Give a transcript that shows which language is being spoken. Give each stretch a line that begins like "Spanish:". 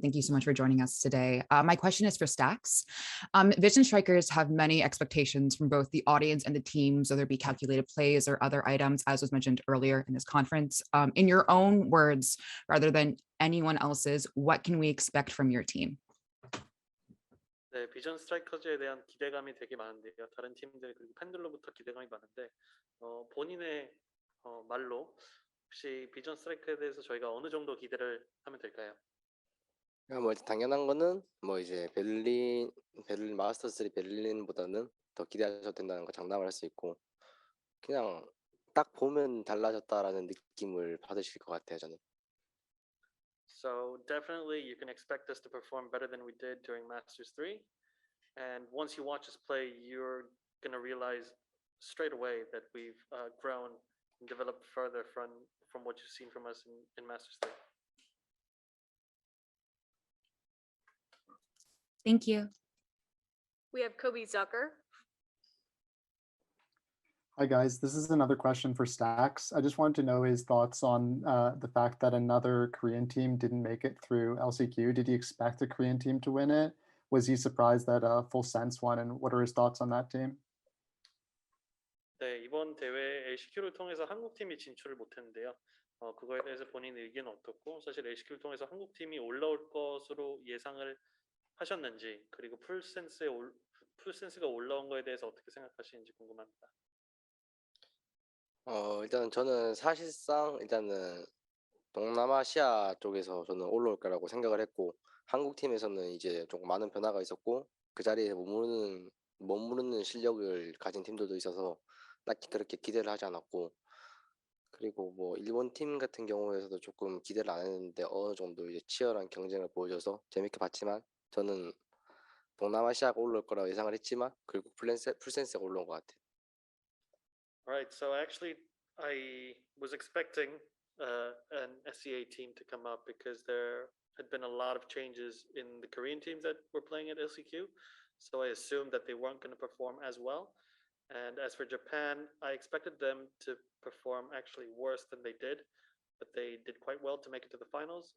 English: Thank you so much for joining us today. My question is for Stax. Vision Strikers have many expectations from both the audience and the teams, whether it be calculated plays or other items, as was mentioned earlier in this conference. In your own words, rather than anyone else's, what can we expect from your team?
Korean: 네, 비전 스트라이커즈에 대한 기대감이 되게 많은데요. 다른 팀들 그리고 팬들로부터 기대감이 많은데 본인의 말로 혹시 비전 스트라이커에 대해서 저희가 어느 정도 기대를 하면 될까요? 뭐 당연한 거는 뭐 이제 베를린 마스터스 3 베를린보다는 더 기대하셔도 된다는 거 장담을 할 수 있고, 그냥 딱 보면 달라졌다라는 느낌을 받으실 것 같아요, 저는.
English: So definitely you can expect us to perform better than we did during Masters 3. And once you watch us play, you're going to realize straight away that we've grown and developed further from what you've seen from us in Masters 3. Thank you. We have Kobe Zucker. Hi guys, this is another question for Stax. I just wanted to know his thoughts on the fact that another Korean team didn't make it through LCQ. Did he expect a Korean team to win it? Was he surprised that Full Sense won? And what are his thoughts on that team?
Korean: 네, 이번 대회 LCQ를 통해서 한국 팀이 진출을 못했는데요. 그거에 대해서 본인 의견은 어떻고, 사실 LCQ를 통해서 한국 팀이 올라올 것으로 예상을 하셨는지, 그리고 풀센스가 올라온 거에 대해서 어떻게 생각하시는지 궁금합니다. 일단 저는 사실상 일단은 동남아시아 쪽에서 저는 올라올 거라고 생각을 했고, 한국 팀에서는 이제 조금 많은 변화가 있었고 그 자리에 머무르는 실력을 가진 팀들도 있어서 딱히 그렇게 기대를 하지 않았고, 그리고 뭐 일본 팀 같은 경우에서도 조금 기대를 안 했는데 어느 정도 이제 치열한 경쟁을 보여줘서 재밌게 봤지만, 저는 동남아시아가 올라올 거라고 예상을 했지만 결국 풀센스가 올라온 것 같아요.
English: Right, so actually I was expecting an SEA team to come up because there had been a lot of changes in the Korean teams that were playing at LCQ. So I assumed that they weren't going to perform as well. And as for Japan, I expected them to perform actually worse than they did, but they did quite well to make it to the finals.